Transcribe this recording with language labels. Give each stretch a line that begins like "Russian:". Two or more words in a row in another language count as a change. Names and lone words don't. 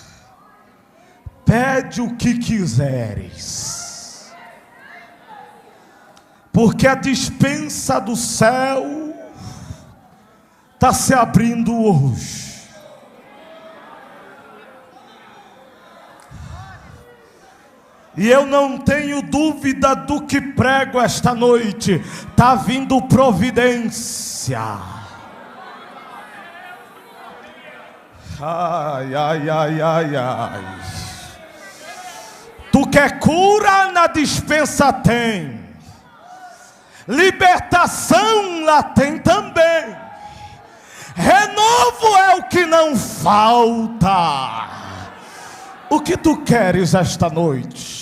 Portuguese: Pede o que quiseres, porque a dispensa do céu está se abrindo hoje. E eu não tenho dúvida do que prego esta noite. Está vindo providência. Ai, ai, ai, ai, ai. Tu quer cura? Na dispensa tem. Libertação lá tem também. Renovo é o que não falta. O que tu queres esta noite?